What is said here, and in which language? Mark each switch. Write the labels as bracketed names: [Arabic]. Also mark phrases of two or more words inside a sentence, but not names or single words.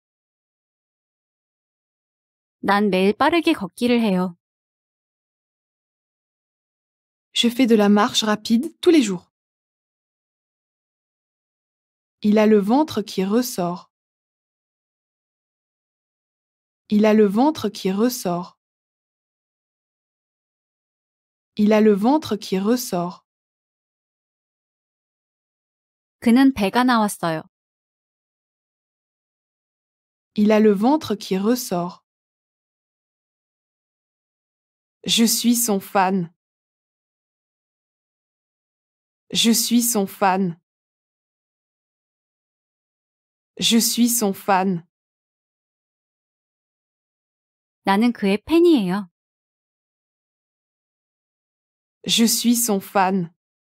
[Korean] 난 매일 빠르게 걷기를 해요. [French] Je fais de la marche rapide tous les jours. Il a le ventre qui ressort. Il a le ventre qui ressort. Il a le ventre qui ressort. [Korean] 그는 배가 나왔어요. [French] Il a le ventre qui ressort. Je suis son fan. Je suis son fan. Je suis son fan. [Korean] 나는 그의 팬이에요. [French] Je suis son fan.